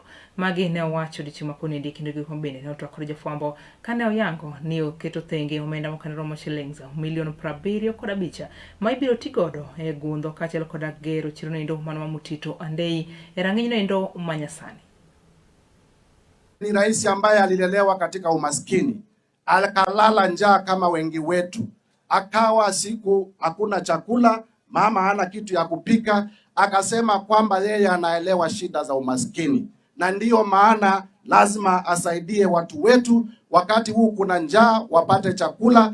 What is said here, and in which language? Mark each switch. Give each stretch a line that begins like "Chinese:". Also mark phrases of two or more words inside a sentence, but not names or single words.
Luo (Kenya and Tanzania): Magi ne owacho dichieng' ma konindo kendo gik mabende ne otwak kod jofwambo kane oyango ni oketo thenge omenda mokalo romo shillings milion 75 ma ibiro tigodo e gundho kaachiel koda gero chiro nindo mano ma Mutito Andei e rang'iny nindo manyasani.
Swahili: Ni rais ambaye alilelewa katika umaskini, akalala njaa kama wengi wetu, akawa siku hakuna chakula, mama hana kitu ya kupika, akasema kwamba yeye anaelewa shida za umaskini, na ndiyo maana lazima asaidie watu wetu wakati huu kuna njaa wapate chakula.